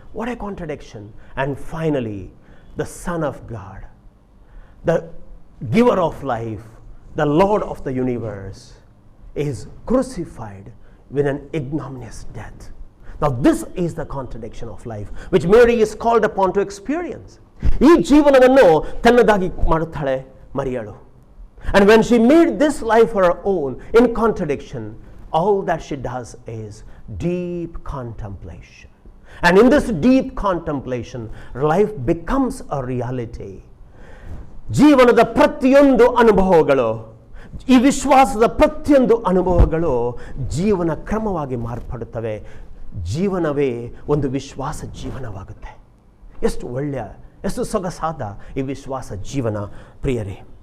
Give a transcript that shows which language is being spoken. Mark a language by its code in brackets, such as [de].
[en] What a contradiction. And finally, the Son of God, the giver of life, the Lord of the universe, is crucified with an ignominious death. Now this is the contradiction of life which Mary is called upon to experience. [kn] ಈ ಜೀವನವನ್ನು ತನ್ನದಾಗಿ ಮಾಡುತ್ತಾಳೆ ಮರಿಯಳು. [en] And when she made this life her own in contradiction, all that she does is deep contemplation. And in this deep contemplation, life becomes a reality. [kn] ಜೀವನದ ಪ್ರತಿಯೊಂದು ಅನುಭವಗಳು, ಈ ವಿಶ್ವಾಸದ ಪ್ರತಿಯೊಂದು ಅನುಭವಗಳು ಜೀವನ ಕ್ರಮವಾಗಿ ಮಾರ್ಪಡುತ್ತವೆ. ಜೀವನವೇ ಒಂದು ವಿಶ್ವಾಸ ಜೀವನವಾಗುತ್ತೆ. ಎಷ್ಟು ಒಳ್ಳೆಯ, ಎಷ್ಟು ಸೊಗಸಾದ ಈ ವಿಶ್ವಾಸ ಜೀವನ ಪ್ರಿಯರೇ.